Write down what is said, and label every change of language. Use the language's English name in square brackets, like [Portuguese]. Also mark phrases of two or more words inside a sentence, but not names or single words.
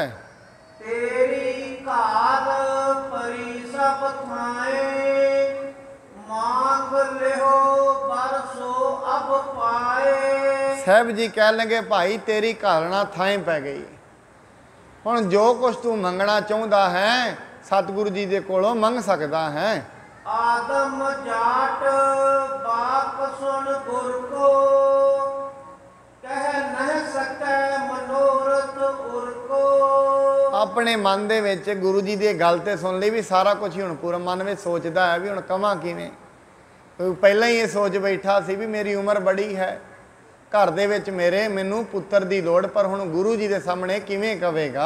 [Punjabi] ਤੇਰੀ ਘਾਲ ਪਰੀ ਸਭ ਥਾਏ, ਮੰਗ ਲਿਓ ਬਰਸੋ ਅਬ ਪਾਏ। ਸਾਹਿਬ ਜੀ ਕਹਿ ਲਗੇ ਭਾਈ ਤੇਰੀ ਘਾਲਣਾ ਥਾਂ ਪੈ ਗਈ, ਹੁਣ ਜੋ ਕੁਛ ਤੂੰ ਮੰਗਣਾ ਚਾਹੁੰਦਾ ਹੈ ਸਤਿਗੁਰੂ ਜੀ ਦੇ ਕੋਲੋਂ ਮੰਗ ਸਕਦਾ ਹੈ। [Hindi] आदम जाट बाप सुन गुर को, कह नह सकै मनोरथ उर को। [Punjabi] ਆਪਣੇ ਮਨ ਦੇ ਵਿੱਚ ਗੁਰੂ ਜੀ ਦੀ ਗੱਲ ਤੇ ਸੁਣ ਲਈ ਵੀ ਸਾਰਾ ਕੁਝ ਹੀ ਹੁਣ ਪੂਰਾ ਮਨ ਵਿੱਚ ਸੋਚਦਾ ਹੈ ਵੀ ਹੁਣ ਕਵਾਂ ਕਿਵੇਂ। ਪਹਿਲਾਂ ਹੀ ਇਹ ਸੋਚ ਬੈਠਾ ਸੀ ਵੀ ਮੇਰੀ ਉਮਰ ਬੜੀ ਹੈ, ਘਰ ਦੇ ਵਿੱਚ ਮੈਨੂੰ ਪੁੱਤਰ ਦੀ ਲੋੜ, ਪਰ ਹੁਣ ਗੁਰੂ ਜੀ ਦੇ ਸਾਹਮਣੇ ਕਿਵੇਂ ਕਵੇਗਾ।